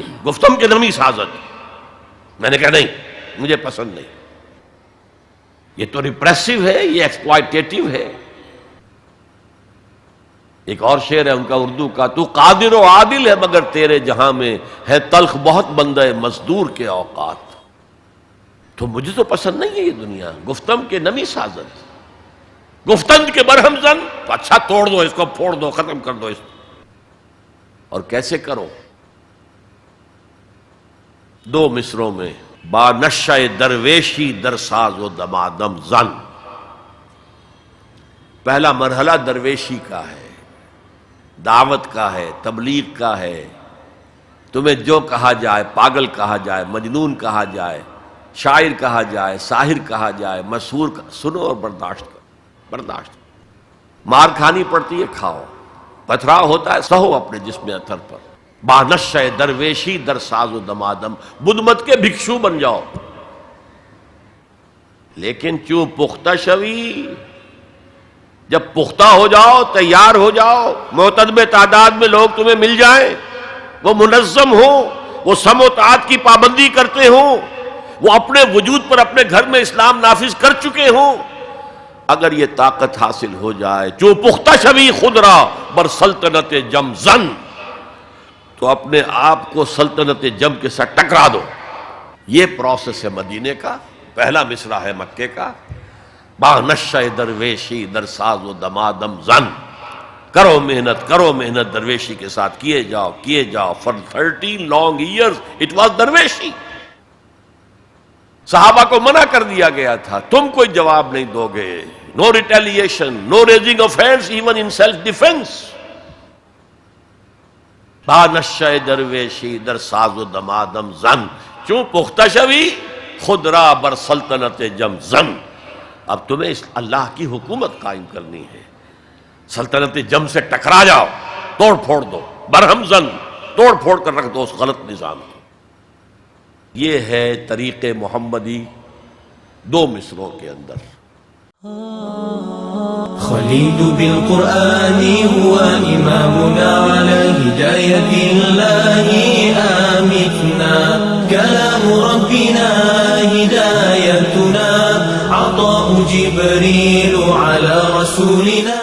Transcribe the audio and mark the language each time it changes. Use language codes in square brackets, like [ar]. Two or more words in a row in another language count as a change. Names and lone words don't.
[fa] گفتم کے نمی سازت، [ur] میں نے کہا نہیں، مجھے پسند نہیں، یہ تو ریپریسو ہے، یہ ایکسپلائٹیٹو ہے۔ ایک اور شعر ہے ان کا اردو کا، تو قادر و عادل ہے مگر تیرے جہاں میں ہے تلخ بہت بندہ مزدور کے اوقات، تو مجھے تو پسند نہیں ہے یہ دنیا، [fa] گفتم کے نمی سازت، گفتند کے برہم زن، [ur] تو اچھا توڑ دو اس کو، پھوڑ دو، ختم کر دو اس کو، اور کیسے کرو؟ 2 مصروں میں، [fa] با نشہ درویشی در ساز و دمادم زن۔ [ur] پہلا مرحلہ درویشی کا ہے، دعوت کا ہے، تبلیغ کا ہے، تمہیں جو کہا جائے، پاگل کہا جائے، مجنون کہا جائے، شاعر کہا جائے، ساحر کہا جائے، مسحور، سنو اور برداشت کرو، برداشت کرو، مار کھانی پڑتی ہے کھاؤ، پتھراؤ ہوتا ہے سہو اپنے جسم اثر پر، [fa] بانشہ درویشی در ساز و دمادم، [ur] بدھ مت کے بھکشو بن جاؤ، لیکن [fa] چوں پختہ شوی [ur] جب پختہ ہو جاؤ، تیار ہو جاؤ، معتدل تعداد میں لوگ تمہیں مل جائیں، وہ منظم ہوں، وہ سم و طاعت کی پابندی کرتے ہوں، وہ اپنے وجود پر اپنے گھر میں اسلام نافذ کر چکے ہوں، اگر یہ طاقت حاصل ہو جائے، [fa] جو پختہ شوی خود را بر سلطنت جم زن، [ur] تو اپنے آپ کو سلطنت جم کے ساتھ ٹکرا دو۔ یہ پروسیس ہے مدینے کا، پہلا مصرع ہے مکے کا، [fa] با نشہ درویشی در ساز و دمادم زن، [ur] کرو محنت درویشی کے ساتھ کیے جاؤ [en] for 13 long years it was [ur] درویشی۔ صحابہ کو منع کر دیا گیا تھا، تم کوئی جواب نہیں دو گے، [en] no retaliation, no raising of hands even in self defense۔ [fa] با نشہ درویشی در ساز و دمادم زن، چوں پختہ شوی خود را بر سلطنت جم زن۔ [ur] اب تمہیں اللہ کی حکومت قائم کرنی ہے، سلطنت جم سے ٹکرا جاؤ، توڑ پھوڑ دو، [fa] برہم زن، [ur] توڑ پھوڑ کر رکھ دو اس غلط نظام کو۔ یہ ہے طریق محمدی دو مصروں کے اندر۔ [ar] خليل بالقرآن هو إمامنا على هداية الله آمتنا، كلام ربنا هدايتنا، عطاء جبريل على رسول